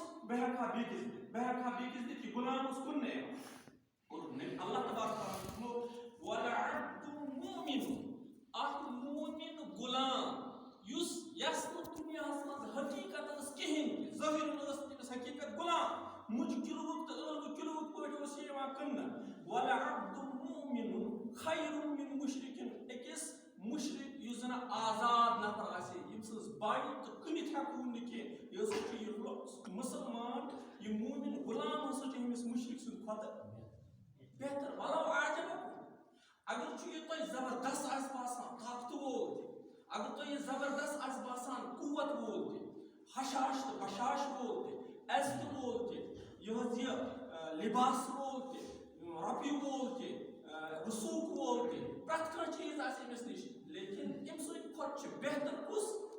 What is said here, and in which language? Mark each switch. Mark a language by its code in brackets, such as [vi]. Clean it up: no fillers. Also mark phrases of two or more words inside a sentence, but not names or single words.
[ks] بہکا بیکز کہ غلام اس کن نے اور [ar] اللہ تبارک و تعالی وَلَعَبْدٌ مُؤْمِنٌ [ks] اَکھ مومن غلام یس دنیاہس مز حقیقت کہین ظاہر حقیقت غلام مجھ کلوک تو ٲلوٕ کلوک پٲٹھۍ اوس یہِ یِوان کٕننہٕ [ar] وَلَعَبْدٌ مُؤْمِنٌ خَيْرٌ مِن مُشرِكٍ [ks] أکِس مُشرِک یُس زَن آزاد نفر آسہِ ییٚمہِ سٕنٛز باے تہٕ کٕنِتھ ہٮ۪کو نہٕ کینٛہہ یہِ ہسا چھُ یہِ مُسلمان یہِ مومن غلام ہسا چھُ أمِس مُشرِک سٕنٛدِ کھۄتہٕ بہتر [ar] وَلو عاجبکُم [ks] اگر چھُ یہِ تۄہہِ زبردست آسہِ باسان طاقتہٕ وول تہِ اگر تۄہہِ یہِ زبردست آسہِ باسان قوت وول تہِ حشاش تہٕ بشاش وول تہِ عزتہٕ وول تہِ یہِ حظ یہِ لباس وول تہِ رۄپیہِ وول تہِ رسوٗخ وول تہِ پرٛٮ۪تھ کانٛہہ چیٖز آسہِ أمِس نِش لیکن أمۍ سٕنٛدِ کھۄتہٕ چھُ بہتر کُس